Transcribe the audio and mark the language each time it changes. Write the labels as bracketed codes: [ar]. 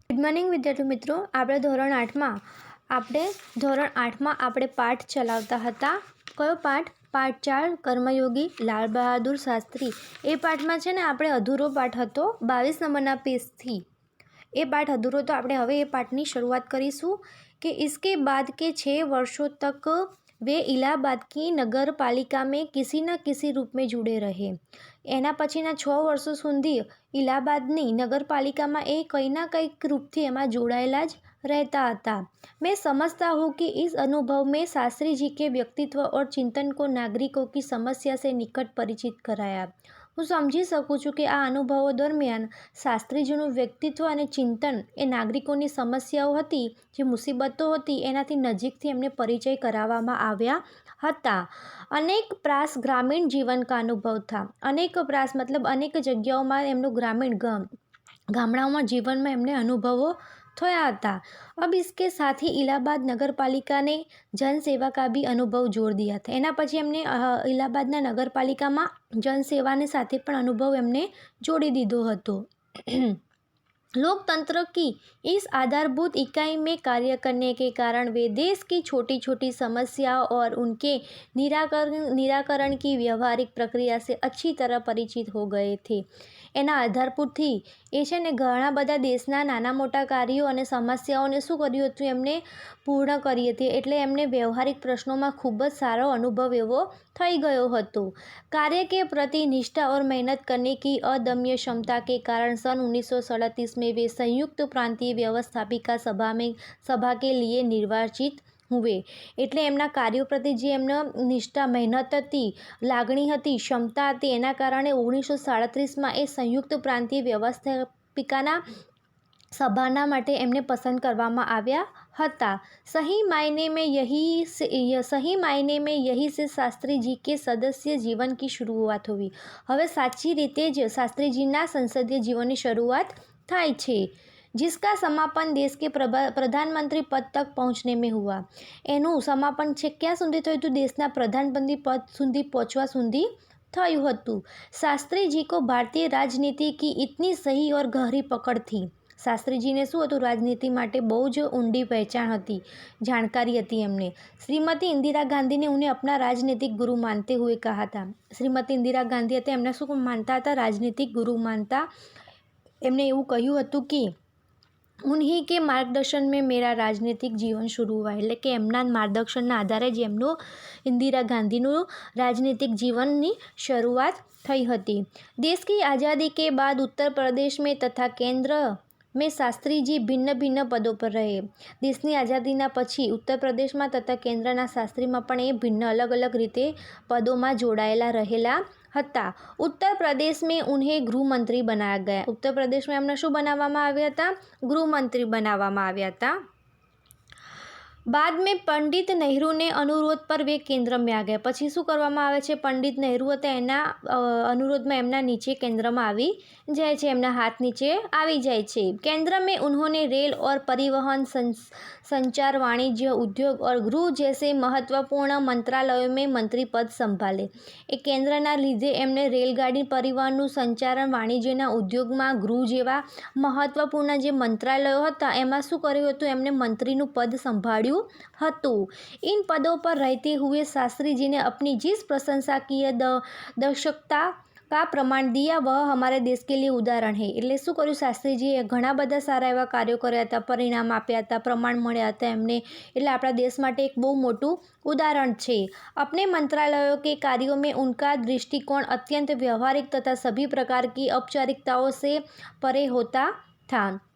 [gu] Good morning વિદ્યાર્થી મિત્રો, આપણે ધોરણ આઠમાં આપણે પાઠ ચલાવતા હતા. કયો પાઠ? પાઠ 4 કર્મયોગી લાલ બહાદુર શાસ્ત્રી. એ પાઠમાં છે ને આપણે અધૂરો પાઠ હતો 22 નંબરના પેજથી. એ પાઠ અધૂરો તો આપણે હવે એ પાઠની શરૂઆત કરીશું કે [hi] इसके बाद के 6 वर्षों तक वे इलाहाबाद की नगर पालिका में किसी न किसी रूप में जुड़े रहे. [gu] એના પછીના 6 વર્ષો સુધી इलाहाबादની नगरपालिकाમાં એ કંઈ ના કંઈક रूपથી એમાં જોડાયેલા જ [hi] रहता था. मैं समझता हूँ कि इस अनुभव में शास्त्री जी के व्यक्तित्व और चिंतन को नागरिकों की समस्या से निकट परिचित कराया. [gu] હું સમજી શકું છું કે આ અનુભવો દરમિયાન શાસ્ત્રીજીનું વ્યક્તિત્વ અને ચિંતન એ નાગરિકોની સમસ્યાઓ હતી, જે મુસીબતો હતી, એનાથી નજીકથી એમને પરિચય કરાવવામાં આવ્યા હતા. [hi] અનેક પ્રાસ ગ્રામીણ જીવન કા અનુભવ થા. [gu] અનેક પ્રાસ મતલબ અનેક જગ્યાઓમાં એમનું ગ્રામીણ ગામડાઓમાં જીવનમાં એમને અનુભવો થયા હતા. [hi] अब इसके साथ ही इलाहाबाद नगर पालिका ने जनसेवा का भी अनुभव जोड़ दिया था. [gu] એના પછી એમને इलाहाबादના नगरपालिकाમાં जनसेवाને સાથે પણ અનુભવ એમને જોડી દીધો હતો. [hi] लोकतंत्र की इस आधारभूत इकाई में कार्य करने के कारण वे देश की छोटी छोटी समस्याओं और उनके निराकरण की व्यवहारिक प्रक्रिया से अच्छी तरह परिचित हो गए थे. [gu] એના આધારભૂતથી એ છે ને ઘણા બધા દેશના નાના મોટા કાર્યો અને સમસ્યાઓને શું કર્યું હતું, એમને પૂર્ણ કરી હતી. એટલે એમને વ્યવહારિક પ્રશ્નોમાં ખૂબ જ સારો અનુભવ એવો થઈ ગયો હતો. [hi] कार्य के प्रति निष्ठा और मेहनत करने की अदम्य क्षमता के कारण सन 1937 में वे संयुक्त प्रांतीय व्यवस्थापिका सभा के लिए निर्वाचित हुए. [gu] એટલે એમના કાર્યો પ્રતિ જે એમનો નિષ્ઠા, મહેનત હતી, લાગણી હતી, ક્ષમતા હતી, એના કારણે 1937માં એ સંયુક્ત પ્રાંતીય વ્યવસ્થાપિકાના સભાના માટે એમને પસંદ કરવામાં આવ્યા હતા. [hi] सही मायने में यही से शास्त्री जी के सदस्य जीवन की शुरुआत हुई. [gu] હવે સાચી રીતે જ શાસ્ત્રીજીના સંસદીય જીવનની શરૂઆત થાય છે. [hi] जिसका समापन देश के प्रधानमंत्री पद तक पहुँचने में हुआ. [gu] એનું સમાપન છે ક્યાં સુધી થયું હતું? દેશના પ્રધાનમંત્રી પદ સુધી પહોંચવા સુધી થયું હતું. [hi] શાસ્ત્રી જી को भारतीय राजनीति की इतनी सही और गहरी पकड़ थी. [gu] શાસ્ત્રીજીને શું હતું? રાજનીતિ માટે બહુ જ ઊંડી પહેચાન હતી, જાણકારી હતી એમને. [hi] श्रीमती इंदिरा गांधी ने उन्हें अपना राजनीतिक गुरु मानते हुए कहा था. [gu] श्रीमती इंदिरा गांधी હતા એમને શું માનતા હતા? રાજનીતિક ગુરુ માનતા. એમને એવું કહ્યું હતું કે [hi] उन्हीं के मार्गदर्शन में मेरा राजनीतिक जीवन शुरू हुआ. [gu] એટલે કે એમના માર્ગદર્શનના આધારે જ એમનું इंदिरा गांधीનું राजनीतिक जीवनની શરૂઆત થઈ હતી. [hi] देश की आज़ादी के बाद उत्तर प्रदेश में तथा केंद्र में शास्त्री जी भिन्न भिन्न पदों पर रहे. [gu] દેશની આઝાદીના પછી ઉત્તર પ્રદેશમાં તથા કેન્દ્રના શાસ્ત્રીમાં પણ એ ભિન્ન અલગ અલગ રીતે પદોમાં જોડાયેલા રહેલા હતા. [hi] उत्तर प्रदेश में उन्हें गृहमंत्री बनाया गया. उत्तर प्रदेश में [gu] એમને શું બનાવવામાં આવ્યા હતા? गृहमंत्री બનાવવામાં આવ્યા હતા. [hi] बाद में पंडित नेहरू ने अनुरोध पर वे केंद्र में आ गए. [gu] પછી શું કરવામાં આવે છે? પંડિત નહેરુ હતા એના अनुरोधમાં એમના નીચે કેન્દ્રમાં આવી જાય છે, એમના હાથ નીચે આવી જાય છે. [hi] केंद्र में उन्होंने रेल और परिवहन, संचार, वाणिज्य, उद्योग और गृह जैसे महत्वपूर्ण मंत्रालयों में मंत्री पद संभाले. [gu] એ કેન્દ્રના લીધે એમને રેલગાડી, પરિવહનનું, સંચારણ, વાણિજ્યના ઉદ્યોગમાં, ગૃહ જેવા મહત્વપૂર્ણ જે મંત્રાલયો હતા એમાં શું કર્યું હતું? એમને મંત્રીનું પદ સંભાળ્યું હતું. [hi] इन पदों पर रहते हुए शास्त्री जी ने अपनी जिस प्रशंसकीय दक्षता का प्रमाण दिया वह हमारे देश के लिए उदाहरण है. [gu] એટલે શું કર્યું? શાસ્ત્રીજીએ ઘણા બધા સારા એવા કાર્યો કર્યા હતા, પરિણામ આપ્યા હતા, પ્રમાણ મળ્યા હતા એમને. એટલે આપણા દેશ માટે એક બહુ મોટું उदाहरण છે. [hi] अपने मंत्रालयों के कार्यों में उनका दृष्टिकोण अत्यंत व्यवहारिक तथा सभी प्रकार की औपचारिकताओं से परे होता था.